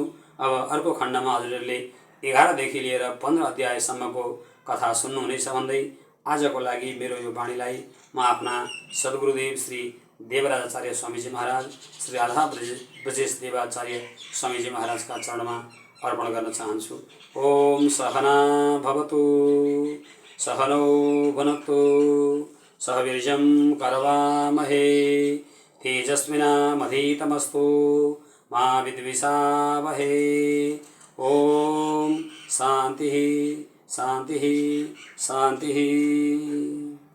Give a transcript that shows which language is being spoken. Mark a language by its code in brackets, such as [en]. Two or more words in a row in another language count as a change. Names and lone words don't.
[ne] अब अर्को खण्डमा हजुरहरूले 11 देखि लिएर 15 अध्यायसम्मको कथा सुन्नुहुनेछ भन्दै आजको लागि मेरो यो वाणीलाई म आफ्ना सद्गुरुदेव श्री देवराजाचार्य स्वामीजी महाराज श्री राधा ब्रजेश देवाचार्य स्वामीजी महाराजका चरणमा अर्पण गर्न चाहन्छु। [sa] ओम सहना भवतु सहनौ भुनक्तु सह वीर्यं करवामहे तेजस्विनामधीतमस्तु मा विद्विषावहे। ओम शांति शांति शांति।